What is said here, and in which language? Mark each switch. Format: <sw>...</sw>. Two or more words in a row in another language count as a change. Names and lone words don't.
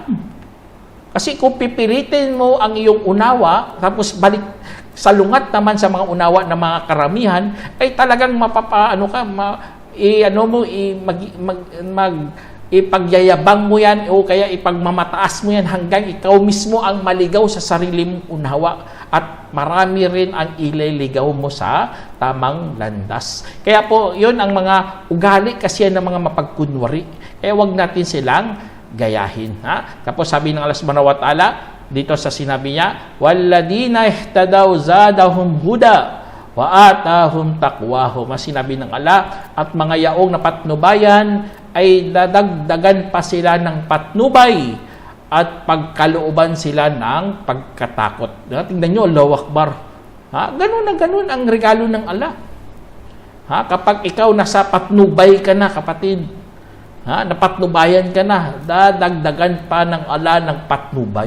<tl>Kasi kung pipilitin mo ang iyong unawa, tapos balik salungat naman sa mga unawa ng mga karamihan, ay talagang ipagyayabang mo yan o kaya ipagmamataas mo yan hanggang ikaw mismo ang maligaw sa sarili mong unawa at marami rin ang ililigaw mo sa tamang landas. Kaya po, yun ang mga ugali kasi yan ng mga mapagkunwari. Kaya wag natin silang gayahin. Tapos sabi ng Allah</tl> <ar>سبحانه وتعالى,</ar> <tl>dito sa sinabi niya,</tl> <ar>"والذين اهتدوا زادهم هدى وآتاهم تقواهم."</ar> <tl>Sinabi ng Allah, at mga yaong na patnubayan ay dadagdagan pa sila ng patnubay at pagkalooban sila ng pagkatakot. Tingnan nyo,</tl> <ar>الله أكبر.</ar> <tl>Ganun na ganun ang regalo ng Allah. Kapag ikaw nasa patnubay ka na, kapatid, napatnubayan ka na, dadagdagan pa ng Allah ng patnubay.</tl>